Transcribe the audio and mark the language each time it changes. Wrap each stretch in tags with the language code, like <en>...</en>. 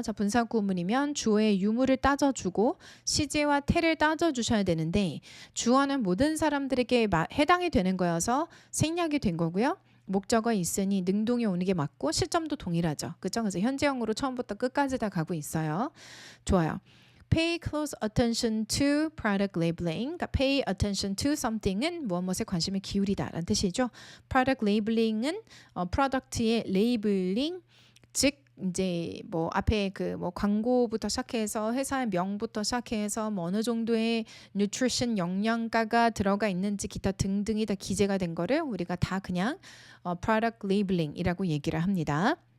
<ko>자, 분사구문이면 주어의 유무를 따져주고 시제와 태를 따져주셔야 되는데 주어는 모든 사람들에게 해당이 되는 거여서 생략이 된 거고요. 목적어 있으니 능동이 오는 게 맞고 시점도 동일하죠. 그렇죠? 그래서 현재형으로 처음부터 끝까지 다 가고 있어요. 좋아요.</ko> <en>Pay close attention to product labeling.</en> <ko>그러니까</ko> <en>pay attention to something</en> <ko>은 무엇에 관심을 기울이다라는 뜻이죠. product labeling은 프로덕트의 레이블링, 즉 이제 뭐 앞에 그 뭐 광고부터 시작해서 회사의 명부터 시작해서 뭐 어느 정도의 nutrition 영양가가 들어가 있는지 기타 등등이 다 기재가 된 거를 우리가 다 그냥 product labeling이라고 얘기를 합니다.</ko>